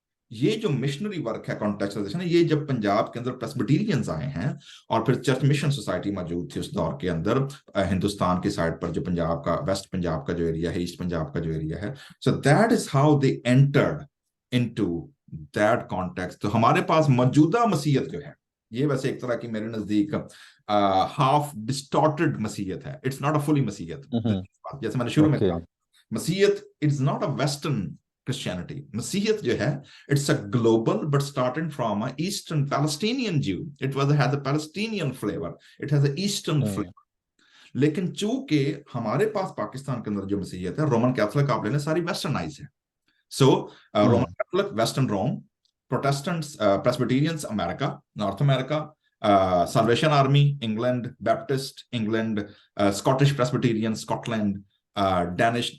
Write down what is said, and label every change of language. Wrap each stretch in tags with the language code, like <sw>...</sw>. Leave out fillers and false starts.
<ur>یہ جو missionary work ہے, کانٹیکچوائزیشن ہے, یہ جب پنجاب کے اندر پریسبیٹیرینز آئے ہیں اور پھر چرچ مشن سوسائٹی موجود تھی اس دور کے اندر, ہندوستان کی سائڈ پر جو پنجاب کا, ویسٹ پنجاب کا جو ایریا ہے, ایسٹ پنجاب کا جو ایریا ہے,</ur> <en>So that is how they entered into that context.</en> <ur>تو ہمارے پاس موجودہ مسیحیت جو ہے, یہ ویسے ایک طرح کی میرے نزدیک ہاف ڈسٹارٹڈ مسیحیت ہے,</ur> <en>it's not a fully</en> <ur>مسیحیت. جیسے میں نے شروع میں</ur> <en>Okay کہا, مسیحیت it's not a western Christianity.</en> <ur>مسیحیت جو ہے,</ur> <en>it's a global but starting from an Eastern Palestinian Jew. It has a Palestinian flavor. It has an Eastern flavor.</en> <ur>لیکن چونکہ ہمارے پاس پاکستان کے اندر جو مسیحیت ہے, رومن کیتھولک آپ لینے ساری ویسٹرنائز ہے. سو رومن کیتھولک ویسٹرن روم, پروٹیسٹنٹس پریسبیٹیرینس امریکہ, نارتھ امریکہ, salvation army England, Baptist England, Scottish Presbyterian Scott land, Danish.</ur>